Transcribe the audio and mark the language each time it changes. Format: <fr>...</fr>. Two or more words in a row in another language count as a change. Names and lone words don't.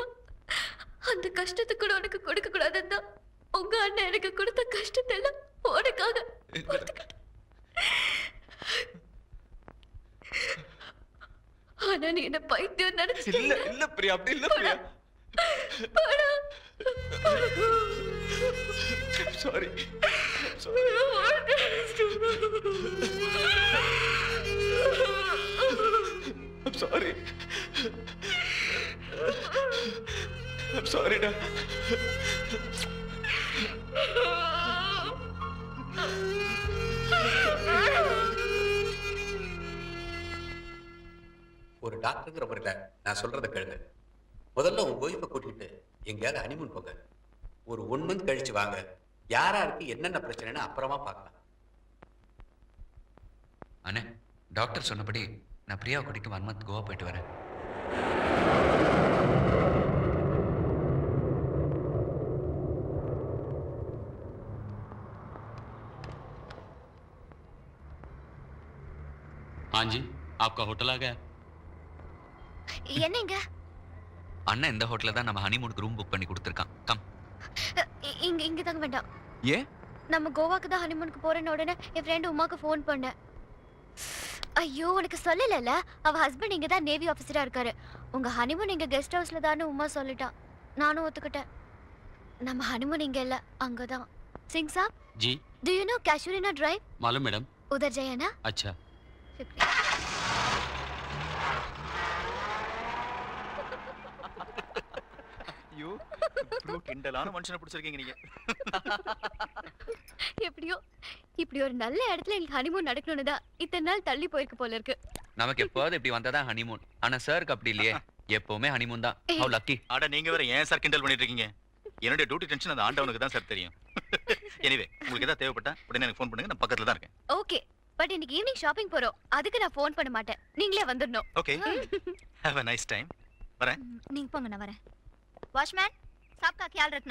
<ta>அந்த கஷ்டத்தை கூட உனக்கு கொடுக்க கூடாதுன்னு தான் உங்க அண்ணன் எனக்கு கொடுத்த கஷ்டத்தை எல்லாம் உனக்காக பொறுத்துக்கிட்டேன். ஆனா நீ என்ன பைத்தியம் நினைச்சு. இல்ல இல்ல பிரியா, அப்படி இல்ல பிரியா. சாரி.</ta> <en>I'm sorry. I'm sorry டா.</en> <ta>ஒரு டாக்டருங்கிற முறையில நான் சொல்றதை கேளுங்க. முதல்ல உங்க ஒய்ஃபை கூட்டிட்டு எங்கேயாவது ஹனிமூன் போங்க. ஒரு 1 மந்த் கழிச்சு வாங்க. யாராருக்கு என்னென்ன பிரச்சனைன்னு அப்புறமா பார்க்கலாம். அண்ணே, டாக்டர் சொன்னபடி நான் பிரியாவை கூட்டிட்டு 1 மந்த் கோவா போயிட்டு வரேன்.</ta> <hi>हाँ जी, आपका होटल आ गया।</hi> <ta>என்னங்க அண்ணன் இந்த ஹோட்டல்ல தான் நம்ம ஹனிமூனுக்கு</ta> <en>room book</en> <ta>பண்ணி கொடுத்துருக்கான். கம். இங்க இங்க தங்க வேண்டாம். ஏன்? நம்ம கோவாக்கு தான் ஹனிமூனுக்கு போறேன்னு உடனே என் ஃப்ரெண்ட் உமாக்கு ஃபோன் பண்ணேன். ஐயோ, உனக்கு சொல்லலல, அவ ஹஸ்பண்ட் இங்க தான்</ta> <en>navy officer</en> <ta>இருக்காரு. உங்க ஹனிமூன் இங்க</ta> <en>guest house</en> <ta>தான்னு உமா சொல்லிட்டான். நானும் ஒத்துக்கிட்டேன். நம்ம ஹனிமூன் இங்க இல்ல, அங்கதான்.</ta> <hi>सिंह साहब जी</hi> <en>do you know Casuarina Drive?</en> <hi>मालूम मैडम। उधर जाइए ना। अच्छा। शुक्रिया।</hi> <ta>ஐயோ, ப்ரோ கிண்டலான மனுஷனை பிடிச்சிருக்கீங்க நீங்க. எப்படியோ இப்படி ஒரு நல்ல இடத்துல எங்களுக்கு ஹனிமூன் நடக்கணும்னு தான் இத்தனை நாள் தள்ளி போயிருக்கு போல இருக்கு. நமக்கு எப்போது இப்படி வந்ததான் ஹனிமூன். ஆனா சாருக்கு அப்படி இல்லையே, எப்பவுமே ஹனிமூன் தான்.</ta> <en>how lucky.</en> <ta>அட நீங்க வேற ஏன் சார் கிண்டல் பண்ணிட்டு இருக்கீங்க? என்னோட</ta> <en>duty tension</en> <ta>அந்த ஆண்டவனுக்கு தான் சார் தெரியும். எனிவே, உங்களுக்கு ஏதாவது தேவைப்பட்டா உடனே எனக்கு ஃபோன் பண்ணுங்க, நான் பக்கத்துல தான் இருக்கேன்.</ta> <en>okay, but</en> <ta>இன்னைக்கு</ta> <en>evening shopping</en> <ta>போறோம். அதுக்கு நான் ஃபோன் பண்ண மாட்டேன், நீங்களே வந்துடணும். ஓகே,</ta> <en>ஹேவ் a nice time.</en> <ta>வரேன். நீங்க போங்க, நான் வரேன். வாட்ச்மேன்,</ta> <hi>सबका ख्याल रखना.</hi>